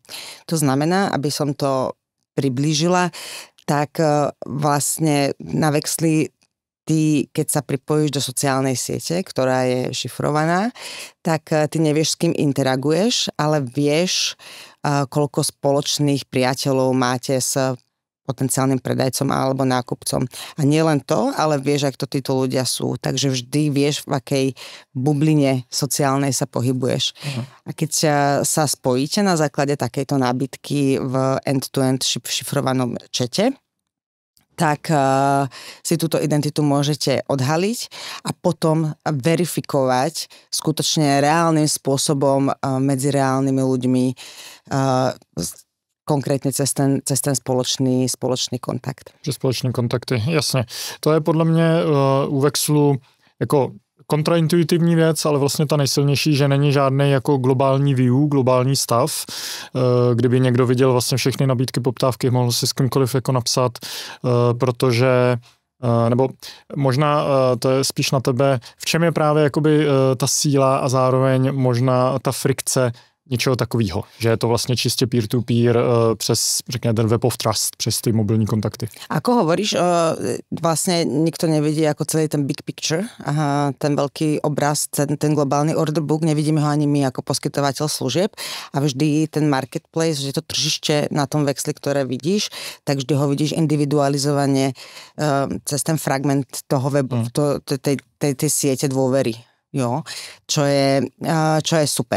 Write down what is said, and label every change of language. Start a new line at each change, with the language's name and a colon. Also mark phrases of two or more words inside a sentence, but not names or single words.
Slovak: To znamená, aby som to priblížila, tak vlastne na Vexli ty, keď sa pripojíš do sociálnej siete, ktorá je šifrovaná, tak ty nevieš, s kým interaguješ, ale vieš, koľko spoločných priateľov máte s potenciálnym predajcom alebo nákupcom. A nie len to, ale vieš, ak to títo ľudia sú. Takže vždy vieš, v akej bubline sociálnej sa pohybuješ. A keď sa spojíte na základe takejto nábytky v
English: end-to-end
Slovak: šifrovanom čete, tak si túto identitu môžete odhaliť a potom verifikovať skutočne reálnym spôsobom medzi reálnymi ľuďmi, konkrétně cez ten společný kontakt.
Czech: Že společný kontakty, jasně. To je podle mě u Vexlu jako kontraintuitivní věc, ale vlastně ta nejsilnější, že není žádný jako globální view, globální stav. Kdyby někdo viděl vlastně všechny nabídky, poptávky, mohl si s kýmkoliv jako napsat, protože nebo možná to je spíš na tebe, v čem je právě jakoby ta síla a zároveň možná ta frikce něčeho takového, že je to vlastně čistě
English: peer-to-peer
Czech: přes, řekněme, ten
English: web of trust,
Czech: přes ty mobilní kontakty.
Slovak: Ako hovoríš, vlastne nikto nevidí ako celý ten
English: big picture,
Slovak: ten veľký obraz, ten globálny
English: order book,
Slovak: nevidíme ho ani my ako poskytovateľ služieb a vždy ten marketplace, že to tržište na tom vexli, ktoré vidíš, tak vždy ho vidíš individualizovane cez ten fragment toho webu, tej siete dôvery, jo? Čo je super.